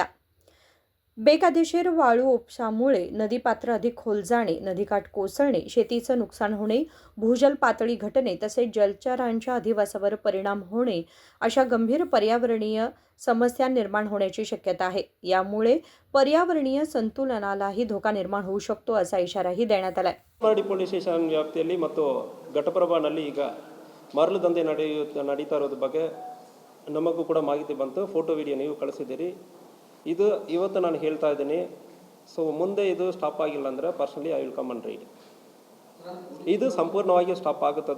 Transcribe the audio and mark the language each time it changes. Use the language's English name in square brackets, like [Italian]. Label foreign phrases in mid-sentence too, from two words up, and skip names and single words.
[Marathi] बेकायदेशीर वाळू उपसामुळे नदीपात्र अधिक खोल जाणे, नदीकाठ कोसळणे, शेतीचं नुकसान होणे, भूजल पातळी घटणे तसेच जलचरांच्या अधिवासावर परिणाम होणे अशा गंभीर पर्यावरणीय समस्या निर्माण होण्याची शक्यता आहे. यामुळे पर्यावरणीय संतुलनालाही धोका निर्माण होऊ शकतो असा इशाराही देण्यात आलाय. [English] police station [Kannada] ವ್ಯಾಪ್ತಿಯಲ್ಲಿ ಮತ್ತು ಘಟಪ್ರಭಾನಲ್ಲಿ ಈಗ ಮರಳು ದಂಧೆ ನಡೀತಾ ಇರೋದ್ರ ಬಗ್ಗೆ ನಮಗೂ ಕೂಡ ಮಾಹಿತಿ ಬಂತು. [English] photo video [Kannada] ನೀವು ಕಳಿಸಿದ್ದೀರಿ. ಇದು ಇವತ್ತು ನಾನು ಹೇಳ್ತಾ ಇದ್ದೀನಿ. ಸೊ ಮುಂದೆ ಇದು ಸ್ಟಾಪ್ ಆಗಿಲ್ಲ ಅಂದರೆ [English] personally I will come and raid. [Kannada] ಇದು ಸಂಪೂರ್ಣವಾಗಿ ಸ್ಟಾಪ್ ಆಗುತ್ತದೆ.